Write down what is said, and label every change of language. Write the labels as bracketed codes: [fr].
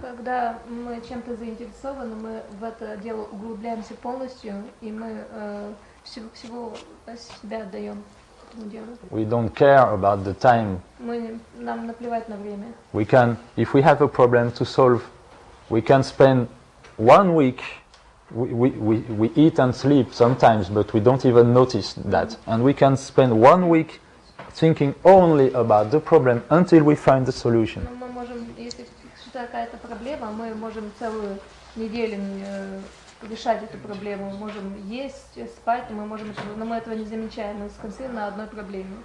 [ru] Когда мы чем-то заинтересованы, мы в это дело углубляемся полностью, и мы всего себя отдаем этому делу. [en] We don't care about the time. [ru] Нам наплевать на время. [en] We can, if we have a problem to solve, we can spend 1 week. We eat and sleep sometimes, but we don't even notice that. And we can spend 1 week thinking only about the problem until we find the solution. [ru] Мы можем, если какая-то проблема, мы можем целую неделю решать эту проблему. Мы можем есть, спать, но мы этого не замечаем. Мы сконцентрируем на одной проблеме.